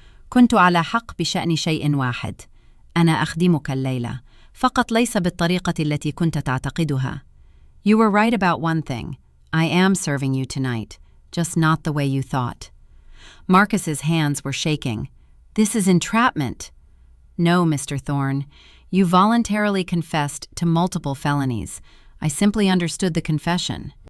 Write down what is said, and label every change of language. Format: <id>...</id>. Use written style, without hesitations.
<ar>كنت على حق بشأن شيء واحد. أنا أخدمك الليلة. فقط ليس بالطريقة التي كنت تعتقدها.</ar> <en>You were right about one thing. I am serving you tonight, just not the way you thought. Marcus's hands were shaking. This is entrapment. No, Mr. Thorne. You voluntarily confessed to multiple felonies. I simply understood the confession.</en>